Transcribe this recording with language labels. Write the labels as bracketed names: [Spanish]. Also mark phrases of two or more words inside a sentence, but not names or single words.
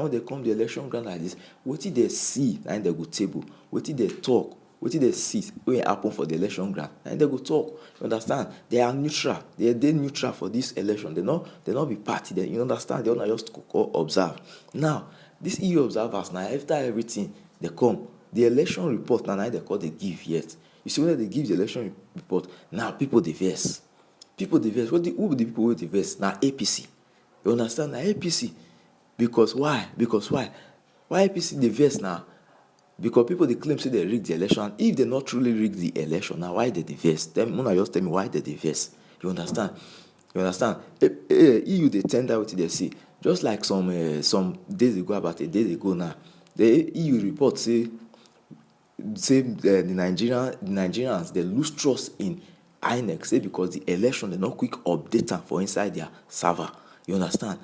[Nigerian Pidgin] When they come the election ground like this, what did they see, and they go table, what did they talk, what did they see when happen for the election ground, and they go talk, you understand? They are neutral, they neutral for this election, they not be party, they, you understand? They not just observe. Now, these EU observers, now after everything, they come, the election report, now they call they give yet. You see when they give the election report, now people they vex. People dey vex. Who be the people wey dey vex? Na APC. You understand? Na APC. Because why? Why APC dey vex now? Because people dey claim say they rig the election. And if they not truly rig the election, now why they dey vex? Una just tell me why they dey vex. You understand? EU dey tender wetin they see. Just like some days ago, about a day ago now, the EU report say the Nigerians they lose trust in INEC, say because the election they not quick update them for inside their server. You understand?